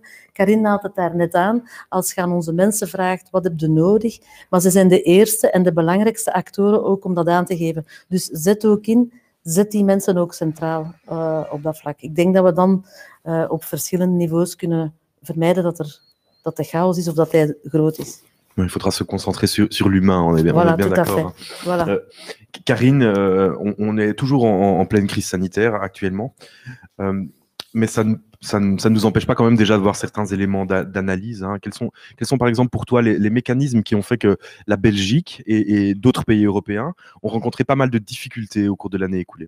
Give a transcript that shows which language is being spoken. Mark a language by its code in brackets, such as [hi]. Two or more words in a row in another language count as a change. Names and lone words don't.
[nl] Karin haalt het daar net aan. Als je aan onze mensen vraagt, wat heb je nodig? Maar ze zijn de eerste en de belangrijkste actoren ook om dat aan te geven. Dus zet ook in, zet die mensen ook centraal op dat vlak. Ik denk dat we dan op verschillende niveaus kunnen vermijden dat de chaos is of dat hij groot is. [fr] Il faudra se concentrer sur l'humain, on est bien d'accord. Voilà. Karine, on est toujours en pleine crise sanitaire actuellement, mais ça ne nous empêche pas quand même déjà de voir certains éléments d'analyse. Quels sont par exemple pour toi les mécanismes qui ont fait que la Belgique et d'autres pays européens ont rencontré pas mal de difficultés au cours de l'année écoulée?